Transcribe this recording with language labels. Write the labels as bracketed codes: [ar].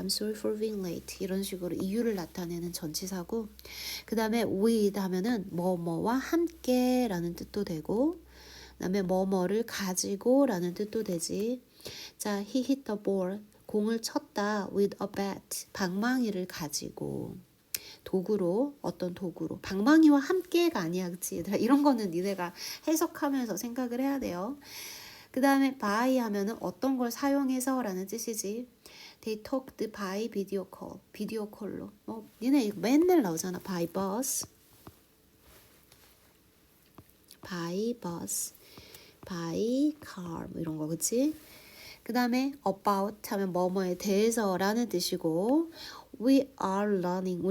[en] I'm sorry for being late. [ko] 이런 식으로 이유를 나타내는 전치사고 그 다음에 with 하면은 뭐뭐와 함께 라는 뜻도 되고 그 다음에 뭐뭐를 가지고 라는 뜻도 되지. [en] 자, he hit the ball. [ko] 공을 쳤다 [en] with a bat. [ko] 방망이를 가지고 도구로 어떤 도구로 방망이와 함께가 아니야 그치 얘들아. 이런 거는 니네가 해석하면서 생각을 해야 돼요. 그 다음에 by 하면은 어떤 걸 사용해서 라는 뜻이지. [en] They talked by video call. [ko] 비디오 콜로. 니네 이거 맨날 나오잖아. [en] by bus. by bus. by car. [ko] 뭐 이런 거 그치? 그 다음에 about 하면 뭐뭐에 대해서 라는 뜻이고 [en] We are learning.